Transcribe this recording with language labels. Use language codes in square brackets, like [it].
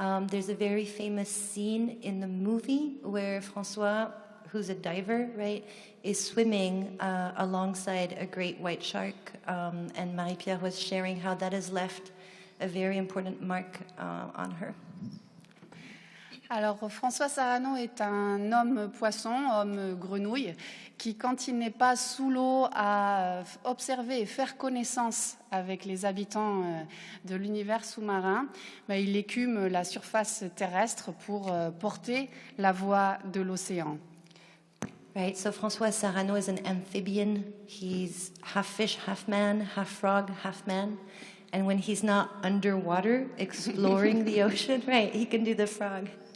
[en] There's a very famous scene in the movie where François, who's a diver, right, is swimming alongside a great white shark, and Marie-Pierre was sharing how that has left a very important mark on her. [fr] Alors, François Sarano est un homme poisson, homme grenouille, qui, quand il n'est pas sous l'eau, à observer et faire connaissance avec les habitants de l'univers sous-marin, il écume la surface terrestre pour porter la voix de l'océan. [en] Right, so François Sarano is an amphibian. He's half fish, half man, half frog, half man. And when he's not underwater exploring the ocean, right, he can do the frog.